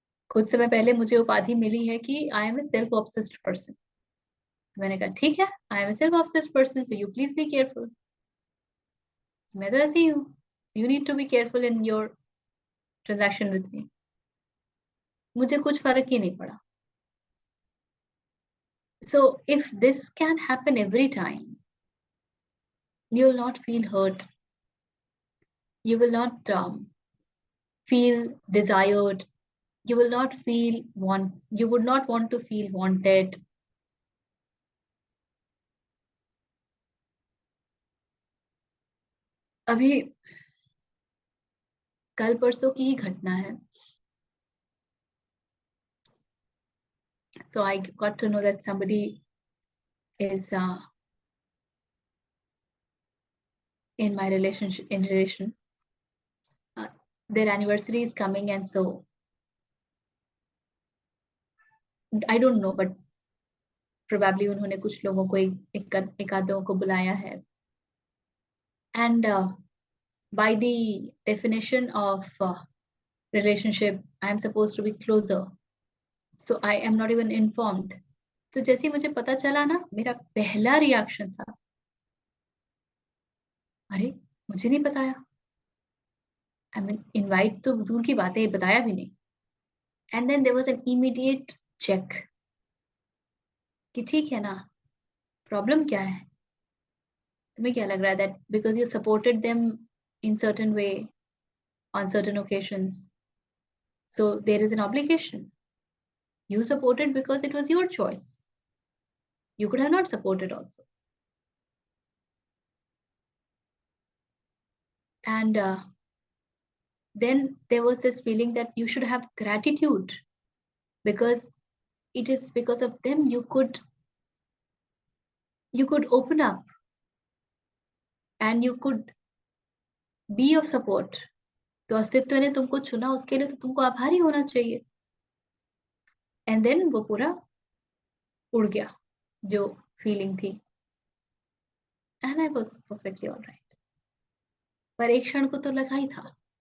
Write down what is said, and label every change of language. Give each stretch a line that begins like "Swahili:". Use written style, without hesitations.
Hindi: कुछ समय पहले मुझे उपाधि मिली है कि
English: I am a self obsessed person.
Hindi: मैंने कहा ठीक है,
English: I am a self obsessed person, so you please be careful.
Hindi: मैं तो ऐसी ही हूँ,
English: You need to be careful in your transaction with me.
Hindi: मुझे कुछ फर्क ही नहीं पड़ा।
English: So if this can happen every time, you will not feel hurt, you will not feel desired, you will not feel you would not want to feel wanted.
Hindi: अभी कल परसों की ही घटना है।
English: So I got to know that somebody is in my relation. Their anniversary is coming, and so I don't know, but probably
Hindi: उन्होंने कुछ लोगों को एक आधों को बुलाया है।
English: And by the definition of relationship, I am supposed to be closer. So I am not even informed.
Hindi: तो जैसे मुझे पता चला ना, मेरा पहला रिएक्शन था, अरे मुझे नहीं बताया।
English: I mean invite
Hindi: तो दूर की बात है, बताया भी नहीं।
English: and then there was an immediate check
Hindi: कि ठीक है ना, प्रॉब्लम क्या है, तुम्हें क्या लग रहा है
English: That because you supported them in certain way on certain occasions, so there is an obligation. You supported because it was your choice. You could have not supported also. And then there was this feeling that you should have gratitude because it is because of them you could open up and you could be of support.
Hindi: तो अस्तित्व ने तुमको चुना, उसके लिए तो तुमको आभारी होना चाहिए।
English: and then
Hindi: वो पूरा उड़ गया जो फीलिंग थी,
English: And I was perfectly alright.
Hindi: पर एक क्षण को तो लगा ही था।